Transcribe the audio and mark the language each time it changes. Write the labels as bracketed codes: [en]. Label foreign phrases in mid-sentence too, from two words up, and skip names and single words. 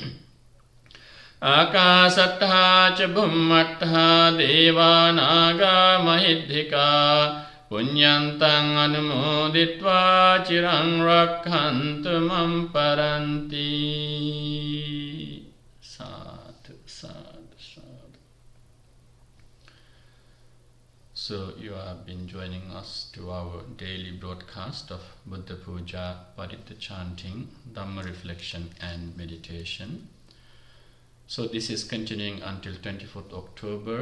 [pi] Akasattha ca bhummattha deva naga mahiddhika. Punyantang anumoditva cirang rakhantu mam paranti. Sadhu, sadhu, sadhu. [en] So you have been joining us to our daily broadcast of Buddha Puja, Paritta chanting, Dhamma reflection and meditation. So this is continuing until 24th October.